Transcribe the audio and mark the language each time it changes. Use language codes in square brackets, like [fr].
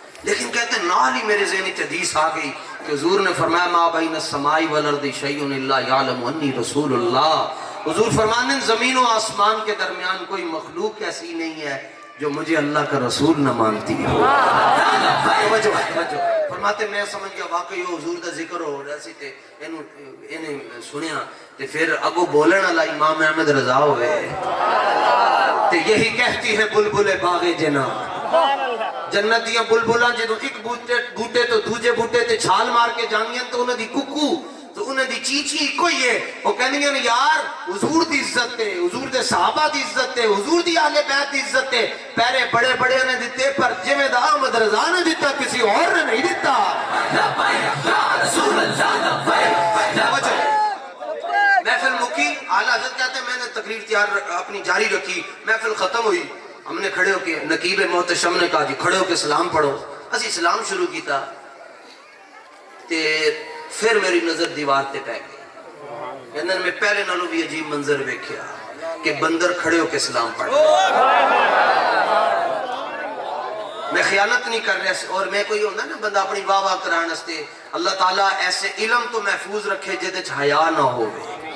[ur] لیکن کہتے ہیں نال ہی میرے ذہنی حدیث آ گئی کہ حضور نے فرمایا [ar] ما بین السماء والارض شیء الا یعلم انی رسول اللہ [ur] حضور فرمانے زمین و آسمان کے درمیان کوئی مخلوق ایسی نہیں ہے جو مجھے اللہ کا رسول نہ مانتی ہو فرماتے میں سمجھ گیا [pa] واقعی وہ حضور کا ذکر ہو رہا سی تے انہیں سنیا تے پھر اگو بولن والا امام احمد رضا ہوئے تے یہی کہتی ہے بلبل باغ جنا جنت دیاں بلبلاں جدوں ایک بوٹے تو دوجے بوٹے تے چھال مار کے جانیاں تو انہاں دی ککو تو انہاں دی چیچی کوئی ہے وہ کہندیاں نے یار حضور دی عزت تے حضور دے صحابہ دی عزت تے حضور دی اہل بیت دی عزت تے پہرے بڑے بڑے نے دتے پر جویں دا احمد رضا نے دتا کسی اور نے نہیں دتا [ar] لبیک یا رسول اللہ لبیک [ur] محفل مکی اعلی حضرت کہتے ہیں میں نے تقریر تیار اپنی جاری رکھی محفل ختم ہوئی ہم نے کھڑے ہو کے نقیب محتشم نے کہا جی کھڑے ہو کے سلام پڑھو [pa] اسی سلام شروع کیتا تے پھر میری نظر دیوار تے پہ گئی کہندے میں پہلے نالوں بھی عجیب منظر ویکھیا کہ بندر کھڑے ہو کے سلام پڑھ میں خیانت نہیں کر رہا اور میں کوئی ہوندہ نا بندہ اپنی واہ واہ کران واسطے اللہ تعالیٰ ایسے علم تو محفوظ رکھے جدے چ حیا نہ ہوے